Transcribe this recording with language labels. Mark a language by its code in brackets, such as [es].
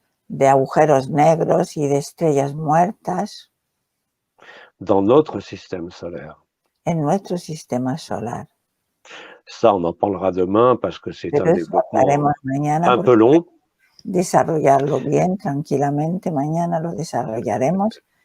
[es] De agujeros negros y de estrellas muertas. [fr] Dans notre système solaire. [es] En nuestro sistema solar. [fr] Ça, on en parlera demain parce que c'est un développement un peu long. [es] Desarrollarlo bien, tranquilamente, mañana lo desarrollaremos.